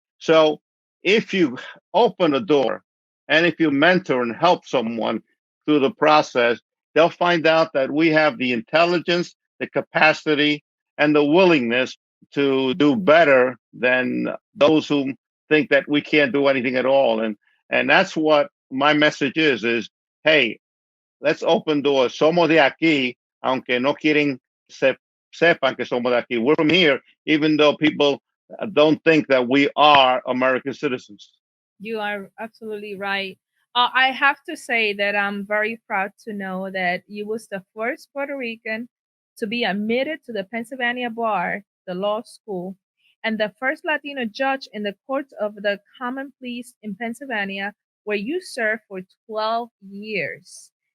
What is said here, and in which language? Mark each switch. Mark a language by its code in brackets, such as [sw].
[en] So if you open a door and if you mentor and help someone through the process, they'll find out that we have the intelligence, the capacity, and the willingness to do better than those who think that we can't do anything at all. And that's what my message is hey, let's open doors. [es] Somos de aquí, aunque no quieren sepan que somos de aquí. [en] We're from here, even though people don't think that we are American citizens. You are absolutely right. I have to say that I'm very proud to know that you was the first Puerto Rican to be admitted to the Pennsylvania Bar, the law school, and the first Latino judge in the Court of the Common Pleas in Pennsylvania, where you served for 12 years.